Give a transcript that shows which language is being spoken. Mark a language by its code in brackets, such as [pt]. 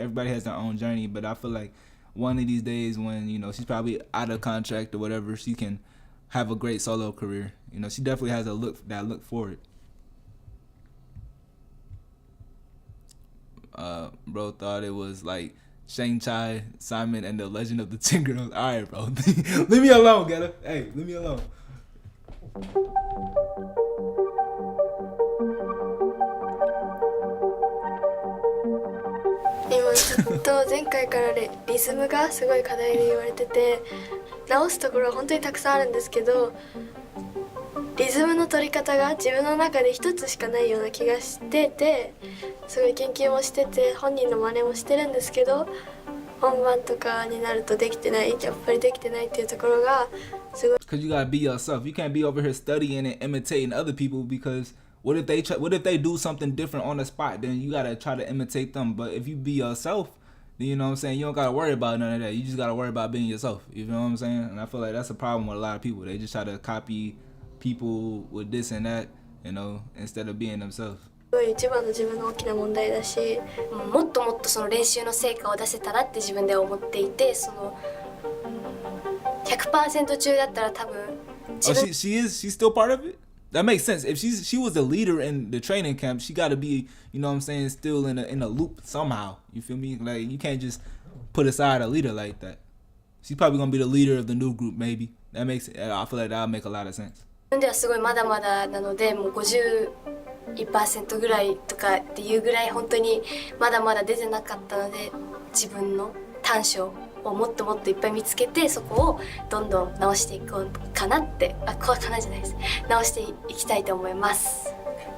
[en] Everybody has their own journey, but I feel like one of these days when, you know, she's probably out of contract or whatever, she can have a great solo career. You know, she definitely has that look for it. Bro thought it was like Shang-Chi, Simon, and the Legend of the Ten Girls. All right, bro. Leave me alone, Getter. Hey, leave me alone. [ja] 今ちょっと前回からリズムがすごい課題で言われてて、直すところは本当にたくさんあるんですけど、リズムの取り方が自分の中で一つしかないような気がしてて、すごい研究もしてて本人の真似もしてるんですけど、本番とかになるとできてない、やっぱりできてないっていうところがすごい。 [en] Cause you gotta be yourself. You can't be over here studying and imitating other people, because what if they do something different on the spot? Then you gotta try to imitate them. But if you be yourself, then you know what I'm saying, you don't gotta worry about none of that. You just gotta worry about being yourself. You know what I'm saying? And I feel like that's a problem with a lot of people. They just try to copy people with this and that, you know, instead of being themselves. [ja] すごい一番の自分の大きな問題だし、もっともっとその練習の成果を出せたらって自分で思っていて、その 100% 中だったら多分。 [en] Oh, she's still part of it? That makes sense. If she was a leader in the training camp, she got to be, you know what I'm saying, still in a loop somehow. You feel me? Like, you can't just put aside a leader like that. She's probably gonna be the leader of the new group, maybe. That makes, I feel like that'll make a lot of sense. [ja] 自分ではすごいまだまだなので、もう51% ぐらいとかっていうぐらい本当にまだまだ出てなかったので、自分の短所をもっともっといっぱい見つけて、そこをどんどん直していこうかなって、こうかなじゃないです、直していきたいと思います。